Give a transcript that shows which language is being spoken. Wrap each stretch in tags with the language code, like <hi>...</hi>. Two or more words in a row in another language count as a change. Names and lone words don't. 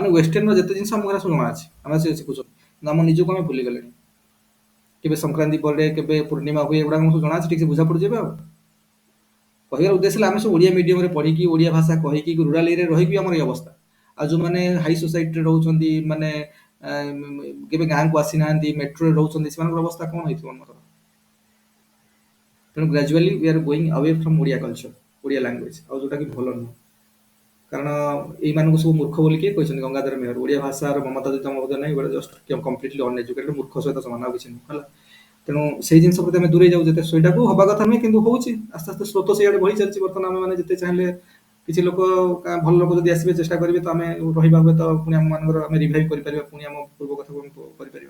<or>ୱେଷ୍ଟର୍ଣ୍ଣର ଯେତେ ଜିନିଷ ଆମକୁ ସବୁ ଜଣା ଅଛି ଆମେ ସେ ଶିଖୁଛନ୍ତି କିନ୍ତୁ ଆମ ନିଜକୁ ଆମେ ଭୁଲିଗଲେଣି କେବେ ସଂକ୍ରାନ୍ତି ପଡେ କେବେ ପୂର୍ଣ୍ଣିମା ହୁଏ ଏଗୁଡା ଆମକୁ ଜଣା ଅଛି ଠିକ ସେ ବୁଝା ପଡୁଛି ଏବେ ଆଉ କହିବାର ଉଦ୍ଦେଶ୍ୟ ହେଲା ଆମେ ସବୁ ଓଡିଆ ମିଡିୟମରେ ପଢିକି ଓଡିଆ ଭାଷା କହିକି</or> <en>rural area</en> <or>ରହିକି ଆମର ଏଇ ଅବସ୍ଥା ଆଉ ଯୋଉମାନେ</or> <en>high society</en> <or>ରହୁଛନ୍ତି ମାନେ କେବେ ଗାଁକୁ ଆସିନାହାନ୍ତି ମେଟ୍ରୋରେ ରହୁଛନ୍ତି ସେମାନଙ୍କର ଅବସ୍ଥା କଣ ହେଇଥିବ ଆମର ତେଣୁ</or> <en>gradually we are going away from Odia culture Odia language</en> <or>ଆଉ ଯୋଉଟା କି ଭଲ ନୁହଁ କାରଣ ଏଇମାନଙ୍କୁ ସବୁ ମୂର୍ଖ ବୋଲି କିଏ କହିଛନ୍ତି? ଗଙ୍ଗାଧର ମେହର। ଓଡ଼ିଆ ଭାଷାର ମମତା ଯଦି ତମ ହୃଦୟ ନାହିଁ, ଏଗୁଡ଼ା</or> <en>just completely uneducated</en> <or>ମୂର୍ଖ ସହିତ ସମାନ, ଆଉ କିଛି ନୁହଁ ହେଲା। ତେଣୁ ସେଇ ଜିନିଷ ପ୍ରତି ଆମେ ଦୂରେଇ ଯାଉଛେ, ସେଇଟାକୁ ହବା କଥା ନୁହେଁ, କିନ୍ତୁ ହଉଛି ଆସ୍ତେ ଆସ୍ତେ ସ୍ରୋତ ସେଇଆଡ଼େ ବହି ଚାଲିଛି। ବର୍ତ୍ତମାନ ଆମେ ମାନେ ଯେତେ ଚାହିଁଲେ କିଛି ଲୋକ ଭଲ ଲୋକ ଯଦି ଆସିବେ ଚେଷ୍ଟା କରିବେ ତ ଆମେ ରହିବା, ହୁଏ ତ ପୁଣି ଆମ ମାନଙ୍କର ଆମେ ରିଭାଇଭ୍ କରିପାରିବା, ପୁଣି ଆମ ପୂର୍ବ କଥାକୁ ଆମେ କରିପାରିବା।</or>